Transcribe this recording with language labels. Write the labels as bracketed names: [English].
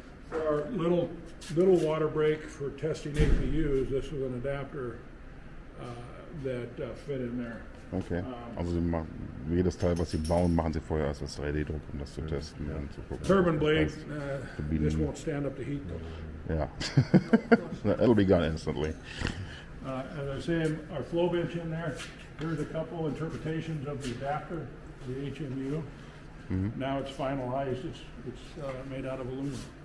[English] For our little water break for testing APUs, this was an adapter that fit in there. [German] Okay, also sie machen, jedes Teil, was sie bauen, machen sie vorher erst das 3D-Druck, um das zu testen und zu gucken. [English] Turbine [German] ob [English] blade, [German] das passt. [English] this won't stand up to heat though. Yeah. It'll be gone instantly. As I was saying, our flow bench in there, here's a couple interpretations of the adapter, the HMU. Now it's finalized, it's made out of aluminum